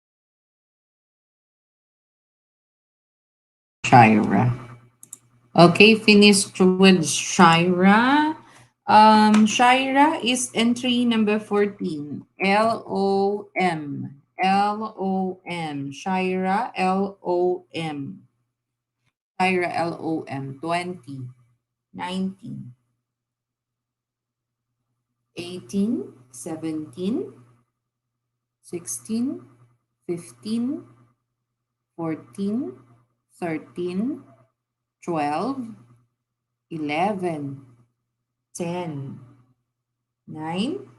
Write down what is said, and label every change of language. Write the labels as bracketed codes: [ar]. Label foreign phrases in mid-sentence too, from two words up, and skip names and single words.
[en] Shira. Okay, finished with Shira. Shira is entry number 14. L-O-M. L-O-M. Shira, L-O-M. Shira, L-O-M. 20, 19, 18, 17, 16, 15, 14, 13, 12, 11, 10, 9,